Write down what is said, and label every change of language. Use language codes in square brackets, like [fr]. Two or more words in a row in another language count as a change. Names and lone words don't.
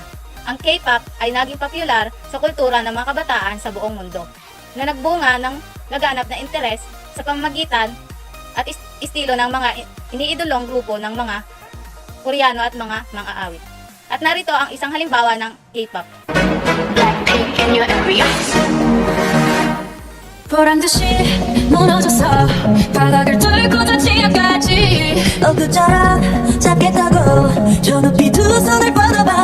[tl] Ang K-pop ay naging popular sa kultura ng mga kabataan sa buong mundo na nagbunga ng laganap na interes sa pamamagitan at estilo ng mga iniidolong grupo ng mga Koreano at mga awit. At narito ang isang halimbawa ng K-pop. [ko] 보란 듯이 무너져서 바닥을 뚫고 저 지하까지 엊그처럼 작겠다고 저 높이 두 손을 뻗어